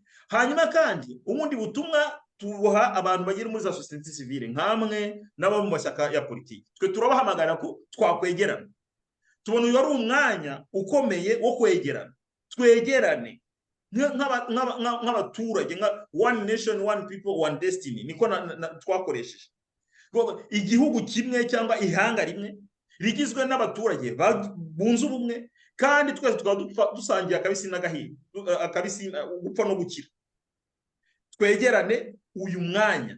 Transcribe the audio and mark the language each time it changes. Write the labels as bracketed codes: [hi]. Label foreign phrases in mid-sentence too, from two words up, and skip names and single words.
[rw] Hanyuma kandi ubundi butumwa tubuha abantu bagera muri za [fr] société civile [rw] nkamwe n'abo mu mashyaka ya politiki. Twe turabahamagara ko twakwegerana. Tubona uyu ari umwanya ukomeye wo kwegerana. Twegerane nk'abaturage, nka [en] one nation, one people, one destiny. [rw] Niko twakoresheje. Igihugu kimwe cyangwa ihanga rimwe rigizwe n'abaturage bunze ubumwe, kandi twese tukaba dusangiye akabisi n'agahiye, akabisi gupfa no gukira. Twegerane uyu mwanya.